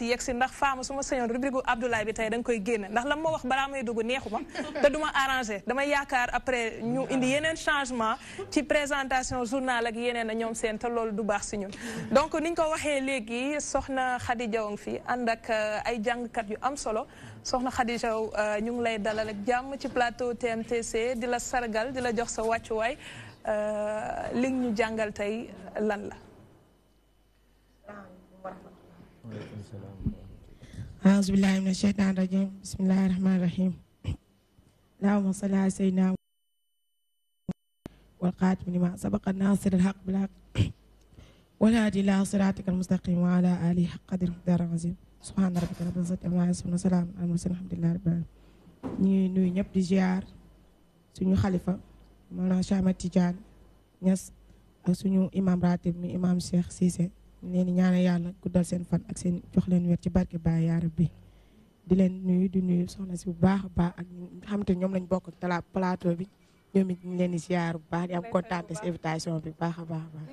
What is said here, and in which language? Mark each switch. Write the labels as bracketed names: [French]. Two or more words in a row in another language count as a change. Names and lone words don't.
[Wolof] yegsi ndax faama su ma sañoon rubrique Abdoulaye bi tey da nga koy génne ndax la ma wax balaa may dugg neexuma te duma arrangé dama yaakaar après ñu indi yeneen changement ci [French] présentation journal [Wolof] ak yeneen a ñoom seen te loolu du baax si ñun donc niñ ko waxee léegi soxna Khady Diaw fi ànd ak ay jàngkat yu am solo soxna Khady Diaw ñu ngi lay dalal ak jàmm ci plateau TMTC di la sargal di la jox sa wàccuwaay li ñu jàngal tey lan la [Arabic] أعوذ بالله من الشيطان الرجيم بسم الله الرحمن الرحيم اللهم صل على سيدنا والقاتم لما سبق الناصر الحق بالحق والهادي إلى صراطك المستقيم وعلى آله حق قدر مقدار عظيم سبحان ربك رب العزة عما يصفون وسلام على المرسلين الحمد لله رب العالمين [Wolof] ñi nuyu ñëpp di ziar suñu xalifa Mawlana Cheikh Ahmed Tidiane Niass ak suñu imam ratib mi imam Cheikh Cissé leen ñaanal yàlla guddal seen fan ak seen jox leen wér ci barke Baay [Arabic] يا رب [Wolof] di leen nuyu di nuyu soxna si bu baax a baax ak ñi nga xamante ñoom lañ bokk ak plateau bi ñoom it ñu leen di ziar bu baax di am kontaan si invitation bi baax a baax a baax.